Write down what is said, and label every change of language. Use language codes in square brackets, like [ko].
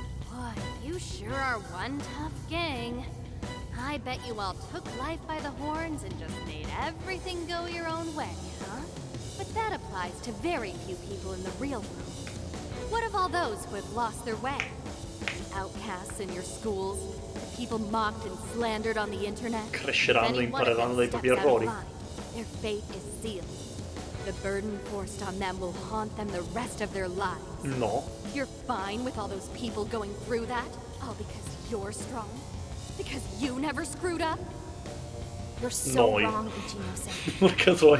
[en] Boy, you sure are one tough gang. I bet you all took life by the horns and just made everything go your own way, huh? But that applies to very few people in the real world. What of all those who have lost their way? outcasts in your schools, the people mocked and slandered on the internet. [it] Cresceranno, impareranno dai propri errori. [en] Their fate is sealed. The burden forced on them will haunt them the rest of their lives. No. You're fine with all those people going through that? All because you're strong? Because you never screwed up? You're so wrong, Ichinose.